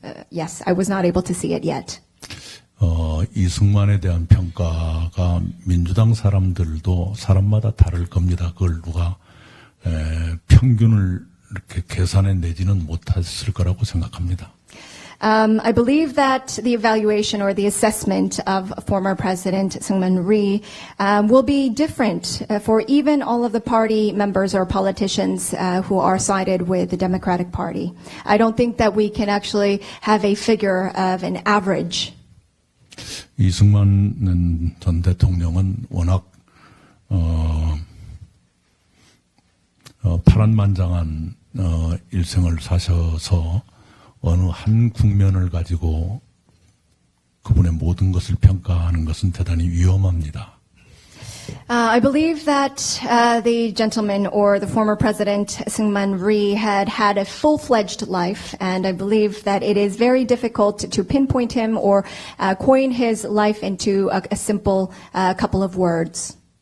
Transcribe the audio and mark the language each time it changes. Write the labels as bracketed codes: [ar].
[en] Yes, I was not able to see it yet. [ko] 이승만에 대한 평가가 민주당 사람들도 사람마다 다를 겁니다. 그걸 누가 평균을 이렇게 계산해 내지는 못했을 거라고 생각합니다. [en] I believe that the evaluation or the assessment of former President Syngman Rhee will be different for even all of the party members or politicians who are sided with the Democratic Party. I don't think that we can actually have a figure of an average. [ko] 이승만 전 대통령은 워낙 파란만장한 일생을 사셔서 어느 한 국면을 가지고 그분의 모든 것을 평가하는 것은 대단히 위험합니다. [en] I believe that the gentleman or the former president Syngman Rhee had a full-fledged life, and I believe that it is very difficult to pinpoint him or coin his life into a simple couple of words.